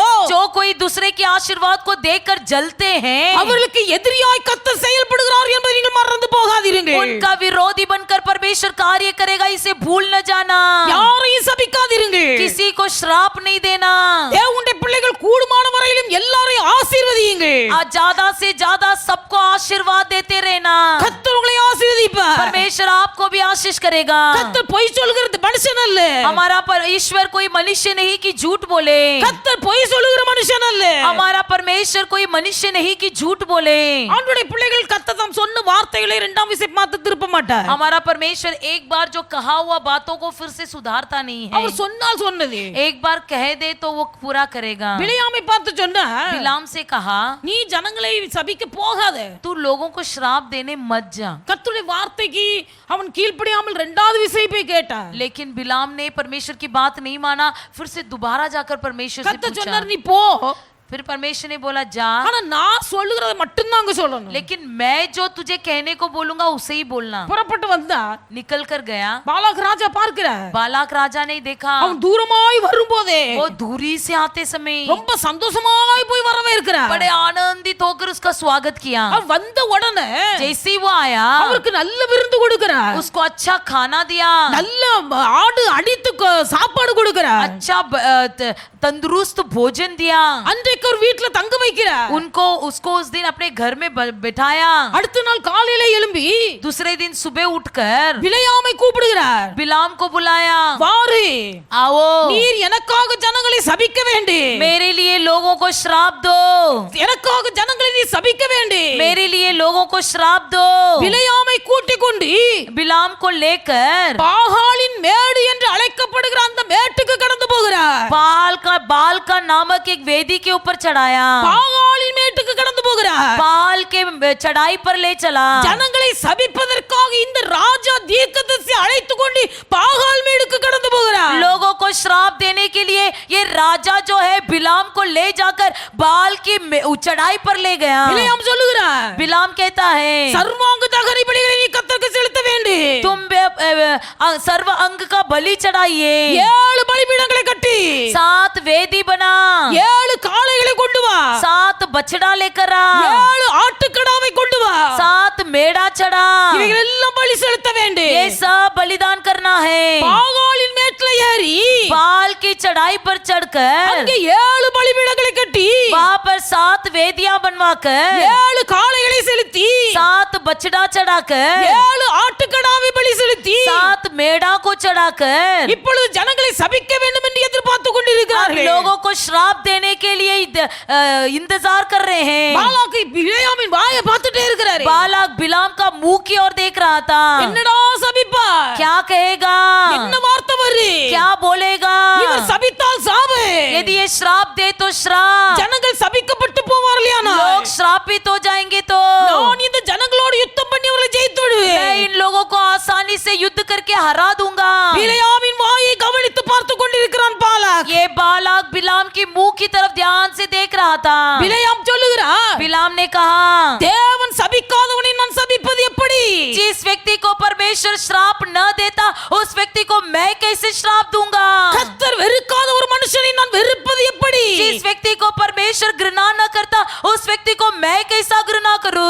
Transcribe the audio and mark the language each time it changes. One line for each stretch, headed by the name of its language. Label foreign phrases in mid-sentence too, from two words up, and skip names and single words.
Hindi: जो कोई दूसरे के आशीर्वाद को देखकर जलते हैं,
Tamil: அவர்களுக்கு எதிரியாய் கர்த்தர் செயல்படுகிறார் என்பதை நீங்கள் மறந்து போகாதீர்கள்.
Hindi: उनका विरोधी बनकर परमेश्वर कार्य करेगा, इसे भूल न जाना.
Tamil: யாரையும் சபிக்காதீர்கள்.
Hindi: किसी को श्राप नहीं देना.
Tamil: தேவனுடைய பிள்ளைகள் கூடுமான வரையிலும் எல்லாரையும் ஆசீர்வதியுங்கள்.
Hindi: आज ज्यादा से ज्यादा सबको आशीर्वाद देते रहना.
Tamil: கர்த்தர் உங்களை ஆசீர்வதிப்பார்.
Hindi: परमेश्वर आपको भी आशीष करेगा.
Tamil: கர்த்தர் பொய் சொல்கிறது மனுஷன் அல்ல.
Hindi: हमारा पर ईश्वर कोई मनुष्य नहीं कि झूठ बोले.
Tamil: கர்த்தர் பொய் சொல்லுகிற மனுஷன் அல்ல.
Hindi: हमारा परमेश्वर कोई मनुष्य नहीं कि झूठ बोले.
Tamil: ஆண்டவருடைய பிள்ளைகள் கர்த்தர் தாம் சொன்ன வார்த்தைகளை இரண்டாம் விசை பார்த்து திருப்ப மாட்டார்.
Hindi: हमारा परमेश्वर एक बार जो कहा हुआ बातों को फिर से सुधारता नहीं है.
Tamil: அவர் சொன்னால் சொன்னது.
Hindi: एक बार कह दे तो वो पूरा करेगा.
Tamil: பிலேயாமை பார்த்து சொன்னார்,
Hindi: बिलाम से कहा,
Tamil: நீ ஜனங்களை சபிக்க போகாத.
Hindi: तू लोगों को श्राप देने मत जा.
Tamil: கர்த்தருடைய வார்த்தைக்கு அவன் கீழ்ப்படியாமல் இரண்டாவது விசை போய் கேட்டான்.
Hindi: लेकिन बिलाम ने परमेश्वर की बात नहीं माना. फिर से दोबारा जाकर परमेश्वर से
Tamil: கர்த்தர்
Hindi: पूछा.
Tamil: சொன்னார், நீ போ.
Hindi: फिर परमेश्वर ने बोला जा,
Tamil: ஆனா நான் சொல்லுகிறத மட்டும் தான் அங்க சொல்லணும்.
Hindi: लेकिन मैं जो तुझे कहने को बोलूंगा उसे ही बोलना.
Tamil: புறப்பட்டு வந்தா
Hindi: निकल कर गया.
Tamil: பாலாக் ராஜா பார்க்கிறார்.
Hindi: बालाक राजा ने देखा,
Tamil: அவன் தூரமாய் வரும்போதே
Hindi: वो दूरी से आते समय
Tamil: ரொம்ப சந்தோஷமாய் போய் வரவேற்கிறார்.
Hindi: बड़े आनंदित होकर उसका स्वागत किया.
Tamil: அவன் வந்த உடனே
Hindi: जैसे ही वो आया,
Tamil: அவருக்கு நல்ல விருந்து கொடுக்கிறார்.
Hindi: उसको अच्छा खाना दिया,
Tamil: நல்ல ஆடு அடித்து சாப்பாடு கொடுக்கிறார்.
Hindi: अच्छा तंदुरुस्त भोजन दिया.
Tamil: அன்றைக்கு ஒரு வீட்ல தங்க வைக்கிறார்.
Hindi: उनको उसको उस दिन अपने घर में बिठाया.
Tamil: அடுத்த நாள் காலையில எழும்பி
Hindi: दूसरे दिन सुबह उठकर
Tamil: பிலேயாமை கூப்பிடுகிறார்.
Hindi: बिलाम को बुलाया,
Tamil: வாரு,
Hindi: आओ,
Tamil: நீர் எனக்காக ஜனங்களை சபிக்க வேண்டி,
Hindi: मेरे लिए लोगों को श्राप दो.
Tamil: எனக்காக ஜனங்களை நீ சபிக்க வேண்டி.
Hindi: मेरे लिए लोगों को श्राप दो.
Tamil: பிலேயாமை கூட்டிக் கொண்டு
Hindi: बिलाम को लेकर
Tamil: பாகாலின் மேடு என்று அழைக்கப்படுகிற அந்த மேட்டுக்கு கடந்து போகிறார்.
Hindi: बाल का नामक एक वेदी के ऊपर चढ़ाया.
Tamil: பாகாலின் மேட்டுக்கு கடந்து போகிறார்.
Hindi: बाल के चढ़ाई पर ले चला.
Tamil: ஜனங்களை சபிப்பதற்காக இந்த ராஜா தீர்க்கதரிசி அழைத்து கொண்டு பாகால் மேடுக்கு கடந்து போகிறார்.
Hindi: लोगों को श्राप देने के लिए ये राजा जो है बिलाम को ले जाकर बाल की चढ़ाई पर ले गया.
Tamil: பிலேயாம் சொல்லுகிறார்,
Hindi: बिलाम कहता है,
Tamil: சர்வாங்க தகன பலிகளை நீ கர்த்தருக்கு செலுத்த வேண்டி,
Hindi: तुम सर्व अंग का बलि चढ़ाइए.
Tamil: 7 பலிபீடங்களை கட்டி
Hindi: 7 वेदी बना,
Tamil: 7 காளைகளை கொண்டு வா,
Hindi: 7 बछड़ा लेकर आ,
Tamil: 7 ஆட்டுக்கடாவை கொண்டு வா,
Hindi: 7 मेढ़ा चढ़ा.
Tamil: இவைகள் எல்லாம் பலி செலுத்த வேண்டி.
Hindi: ये सब बलिदान करना है.
Tamil: பாகாலின் மேட்ல ஏறி
Hindi: बाल की चढ़ाई पर चढ़कर
Tamil: அங்கே 7 பலிபீடங்களை கட்டி
Hindi: वहां पर 7 वेदियां बनवाकर
Tamil: 7 காளைகளை செலுத்தி
Hindi: 7 बछड़ा चढ़ाकर
Tamil: 7 ஆட்டுக்கடாவை பலி செலுத்தி
Hindi: 7 मेढ़ा को चढ़ाकर
Tamil: இப்பொழுது ஜனங்களை சபிக்க வேண்டும் என்று எதிர்பார்த்து
Hindi: अब
Tamil: கொண்டிருக்கிறார்கள்.
Hindi: लोगों को श्राप देने के लिए इंतजार कर रहे हैं.
Tamil: பாலாக்கு பிலேயாமின் வாயை பார்த்துட்டே இருக்கிறாரு.
Hindi: बालाक बिलाम का मुंह की ओर देख रहा था.
Tamil: என்னடா சபிப்பா?
Hindi: क्या कहेगा,
Tamil: என்ன வார்த்தை வரு?
Hindi: क्या बोलेगा?
Tamil: இவர் சபித்தால் சாவு.
Hindi: यदि ये श्राप दे तो श्राप,
Tamil: ஜனங்கள் சபிக்கப்பட்டு போவார்களானா?
Hindi: लोग श्रापित हो जाएंगे तो
Tamil: நான் இந்த ஜனங்களோடு யுத்தம் பண்ணி அவர்களை ஜெயித்து விடுவேன்.
Hindi: मैं इन लोगों को आसानी से युद्ध करके हरा दूंगा.
Tamil: பிலேயாமின் வாயை கவனித்து பார்த்து கொண்டிருக்கிறான் பாலாக்.
Hindi: ये बालाक बिलाम की मुंह की तरफ ध्यान से देख रहा था.
Tamil: பிலேயாம் சொல்லுகிறார்,
Hindi: बिलाम ने कहा,
Tamil: தேவன் சபிக்காதவனை நான் சபிப்பது எப்படி?
Hindi: जिस व्यक्ति को परमेश्वर श्राप न देता उस व्यक्ति को मैं कैसे श्राप दूंगा?
Tamil: கர்த்தர் வெறுக்காத ஒரு மனுஷனை நான் வெறுப்பது எப்படி?
Hindi: जिस व्यक्ति को परमेश्वर घृणा न करता उस व्यक्ति को मैं कैसा घृणा करूं?